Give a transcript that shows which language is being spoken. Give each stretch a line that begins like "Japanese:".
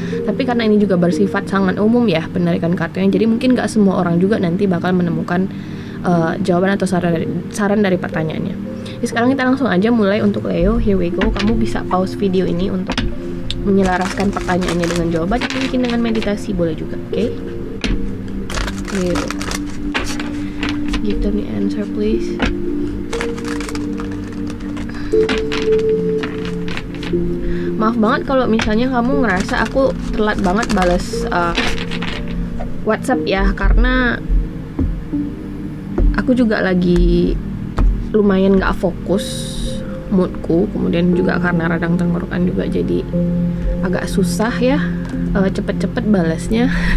Indonesian: Tapi karena ini juga bersifat sangat umum ya penarikan kartunya, jadi mungkin gak semua orang juga nanti bakal menemukan jawaban atau saran dari pertanyaannya. Jadi sekarang kita langsung aja mulai untuk Leo.
English: Here we go.
Indonesian: Kamu bisa pause video ini untuk menyelaraskan pertanyaannya dengan jawaban, mungkin dengan meditasi boleh juga, oke?
English: Leo, give them the answer please.
Indonesian: Maaf banget kalau misalnya kamu ngerasa aku telat banget balas WhatsApp ya, karena aku juga lagi lumayan gak fokus moodku, kemudian juga karena radang tenggorokan juga jadi agak susah ya cepet-cepet balasnya.